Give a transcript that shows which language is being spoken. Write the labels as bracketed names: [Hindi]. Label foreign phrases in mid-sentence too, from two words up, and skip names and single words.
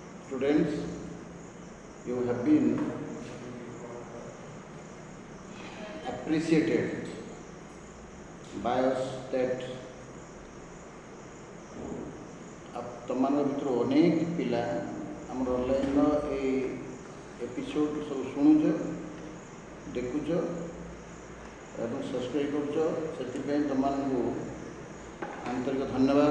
[English] Students, you have been appreciated by us that [Odia] तुमମାନଙ୍କ ଭିତରୁ ଅନେକ ପିଲା ଆମର ଅନଲାଇନ୍ର ଏଇ ଏପିସୋଡ଼ ସବୁ ଶୁଣୁଛ, ଦେଖୁଛ ଏବଂ ସବସ୍କ୍ରାଇବ୍ କରୁଛ। ସେଥିପାଇଁ ତୁମମାନଙ୍କୁ ଆନ୍ତରିକ ଧନ୍ୟବାଦ।